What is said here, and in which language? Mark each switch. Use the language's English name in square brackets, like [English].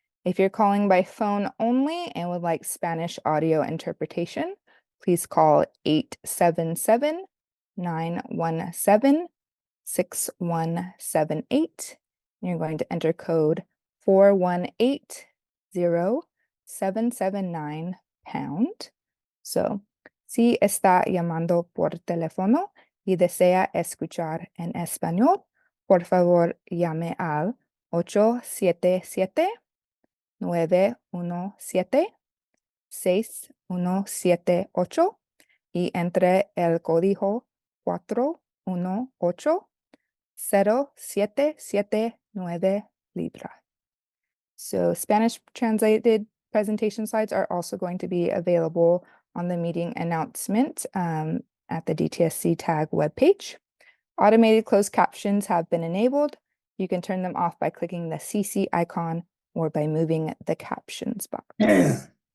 [English] If you're calling by phone only and would like Spanish audio interpretation, please call 877-917-6178. You're going to enter code 4180-779#. [Spanish] So, si está llamando por teléfono y desea escuchar en español, por favor llame al 877-917-6178 y entre el código 418-0779 libra. [English] So Spanish translated presentation slides are also going to be available on the meeting announcement at the DTSC tag webpage. Automated closed captions have been enabled. You can turn them off by clicking the CC icon or by moving the captions box.